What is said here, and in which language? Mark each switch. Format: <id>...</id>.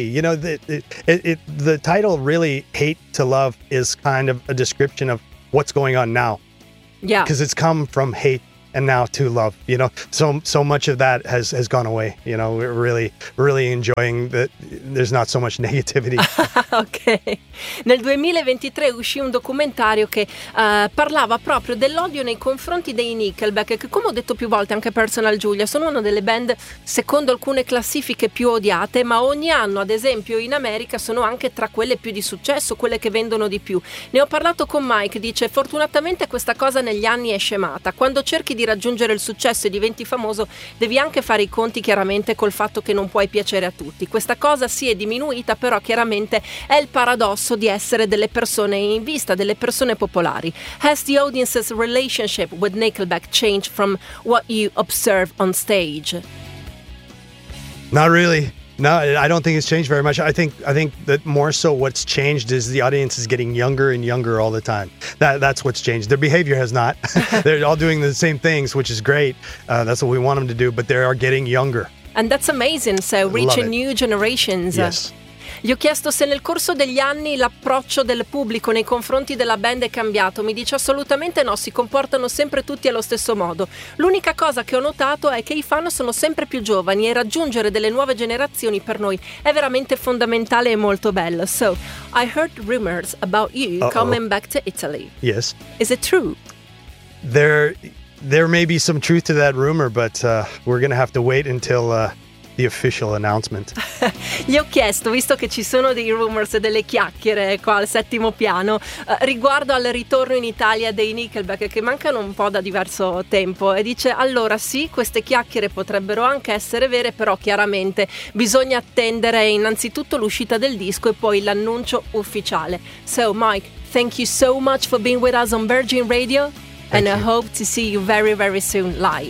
<en>You know, the title really, Hate to Love, is kind of a description of what's going on now. Yeah, because it's come from hate and now to love, you know, so much of that has gone away. You know, we're really, really enjoying that there's not so much negativity. Ok.</en> <it>Nel 2023 uscì un documentario che parlava proprio dell'odio nei confronti dei Nickelback, che, come ho detto più volte anche Personal Giulia, sono una delle band secondo alcune classifiche più odiate, ma ogni anno, ad esempio in America, sono anche tra quelle più di successo, quelle che vendono di più. Ne ho parlato con Mike, dice: fortunatamente questa cosa negli anni è scemata. Quando cerchi di raggiungere il successo e diventi famoso, devi anche fare i conti chiaramente col fatto che non puoi piacere a tutti. Questa cosa si è diminuita, però chiaramente è il paradosso di essere delle persone in vista, delle persone popolari.</it> <en>Has the audience's relationship with Nickelback changed from what you observe on stage? Not really. No, I don't think it's changed very much. I think that more so what's changed is the audience is getting younger and younger all the time. That's what's changed. Their behavior has not. They're all doing the same things, which is great. That's what we want them to do, but they are getting younger. And that's amazing. So reaching new generations. Yes.</en> <it>Gli ho chiesto se nel corso degli anni l'approccio del pubblico nei confronti della band è cambiato. Mi dice: assolutamente no, si comportano sempre tutti allo stesso modo. L'unica cosa che ho notato è che i fan sono sempre più giovani, e raggiungere delle nuove generazioni per noi è veramente fondamentale e molto bello.</it> <en>So, I heard rumors about you coming back to Italy. Yes. Is it true? There may be some truth to that rumor, but we're going to have to wait until the official announcement.</en> <it>Gli ho chiesto, visto che ci sono dei rumors e delle chiacchiere qua al settimo piano riguardo al ritorno in Italia dei Nickelback, che mancano un po' da diverso tempo, e dice: allora sì, queste chiacchiere potrebbero anche essere vere, però chiaramente bisogna attendere innanzitutto l'uscita del disco e poi l'annuncio ufficiale.</it> <en>So Mike, thank you so much for being with us on Virgin Radio. Thank and you. I hope to see you very, very soon live.</en>